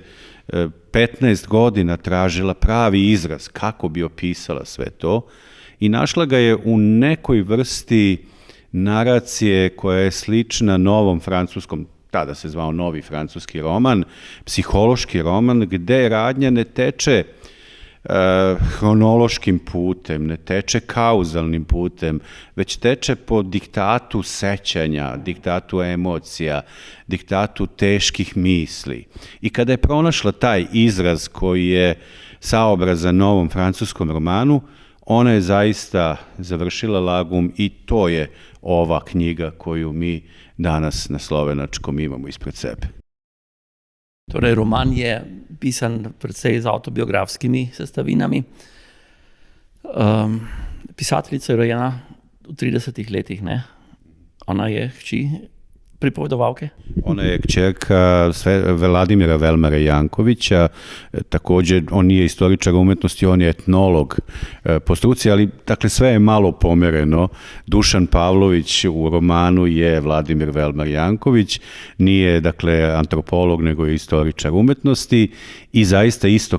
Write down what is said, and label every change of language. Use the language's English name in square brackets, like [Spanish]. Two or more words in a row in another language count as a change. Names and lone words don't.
[Serbian] 15 godina tražila pravi izraz kako bi opisala sve to i našla ga je u nekoj vrsti naracije koja je slična novom francuskom, tada se zvao novi francuski roman, psihološki roman, gde radnja ne teče hronološkim putem, ne teče kauzalnim putem, već teče po diktatu sećanja, diktatu emocija, diktatu teških misli. I kada je pronašla taj izraz koji je saobrazan novom francuskom romanu, ona je zaista završila Lagum i to je ova knjiga koju mi danas na slovenačkom imamo ispred sebe. [Slovenian] Torej, roman je pisan predvsej z avtobiografskimi sestavinami. Pisateljica je rojena v 30 letih, ne? Ona je hči pripovedovalke. [Serbian] Ona je kćerka Vladimira Velmara Jankovića, također on nije istoričar umetnosti, on je etnolog po struci, ali dakle sve je malo pomereno. Dušan Pavlović u romanu je Vladimir Velmar Janković, nije dakle antropolog nego je istoričar umetnosti i zaista isto